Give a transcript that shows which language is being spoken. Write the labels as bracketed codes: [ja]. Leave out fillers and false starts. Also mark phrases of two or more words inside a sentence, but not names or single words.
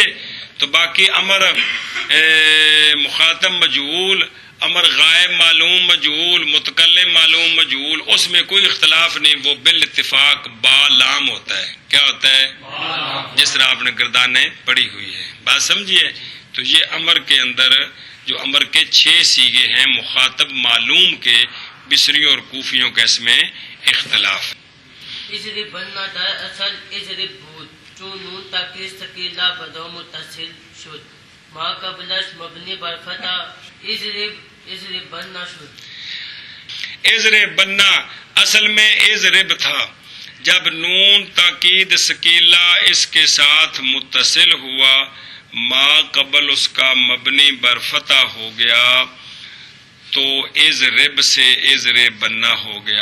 [ur] تو باقی امر مخاطب مجہول، امر غائب معلوم مجہول، متکلم معلوم مجہول، اس میں کوئی اختلاف نہیں، وہ بالاتفاق با لام ہوتا ہے. کیا ہوتا ہے؟ جس طرح آپ نے گردانیں پڑھی ہوئی ہے. بات سمجھیے. تو یہ امر کے اندر جو امر کے 6 صیغے ہیں مخاطب معلوم کے، بصریوں اور کوفیوں کا اس میں اختلاف. [fa] اضرب بننا در اصل اضرب بود، چون نون تاکید ثقیلہ بدو متصل شد، ما قبلش مبنی بر فتح اضرب بننا شد. [ur] اضرب بننا اصل میں اضرب تھا، جب نون تاکید ثقیلہ اس کے ساتھ متصل ہوا، ما قبل اس کا مبنی بر فتح ہو گیا، تو اضرب سے اضرب بننا ہو گیا.